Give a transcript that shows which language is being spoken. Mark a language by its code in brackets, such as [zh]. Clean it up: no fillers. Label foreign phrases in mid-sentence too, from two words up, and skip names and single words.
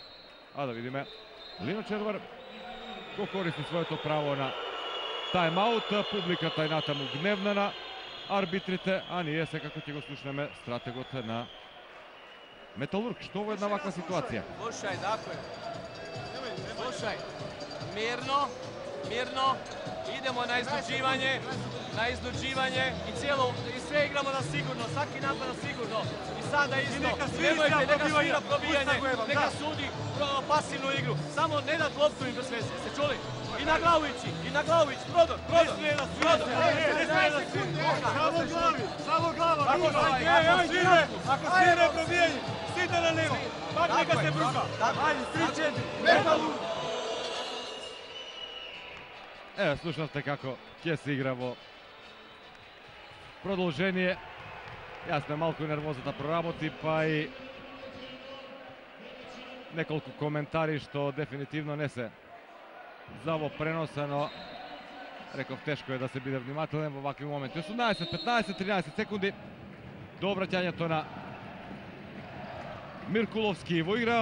[mk] А да видиме, Лино Червар го користи своето право на тајм-аут. Публиката е натаму гневна на арбитрите, а ние секако ќе го слушнеме стратегот на Металург. Што во една ваква ситуација? [hr] Slušaj, dakle, slušaj, mirno, mirno, idemo na iznuđivanje i sve igramo na sigurno, svaki napad na sigurno. I sada isto, nemojte, neka svira probijanje, neka sudi pasivnu igru, samo ne dat loptu im bez veze, ste čuli? I na glavu ići, Prodor! Samo glava! Ako svire probijanje, sita na levo, pak neka se bruka! Ajde, 3-4, Metalurg! [mk] Ево, слушате како ќе се играмо продолжение. Јасно је малку нервоза да проработи, па и неколку коментари што дефинитивно не се за ово преноса, но реков тешко е да се биде внимателен во вакви моменти. 18, 15, 13 секунди до враќањето на Миркуловски во игра.